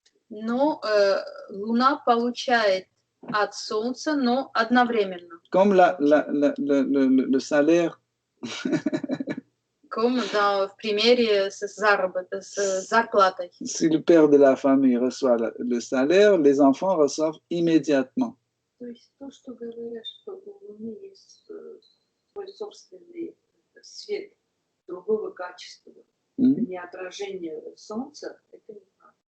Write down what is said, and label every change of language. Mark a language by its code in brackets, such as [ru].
[ru] Но луна получает от солнца, но одновременно. [fr] Comme le salaire. Comme [ru] в примере с зарплатой. [fr] Si le père de la famille reçoit le salaire, les enfants reçoivent immédiatement. [ru] То есть то, что говорят, что у Луны есть свой собственный свет другого качества, не отражение солнца, это не правда.